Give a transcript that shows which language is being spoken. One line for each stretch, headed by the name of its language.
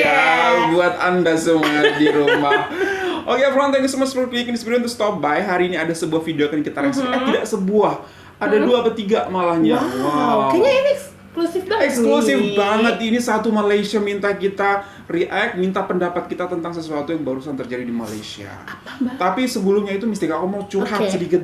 Indonesian: ya buat anda semua di rumah.
English: Oke everyone, thank you so much for clicking this video to stop by.
Indonesian: Hari ini ada sebuah video akan kita reaksi. Tidak sebuah, ada 2 atau 3 malahnya. Wow. Kayaknya ini eksklusif banget. Eksklusif nih. banget. Ini satu Malaysia minta kita react, minta pendapat kita tentang sesuatu yang barusan terjadi di Malaysia. Mbak? Tapi sebelumnya itu Mistika, aku mau curhat Oke. sedikit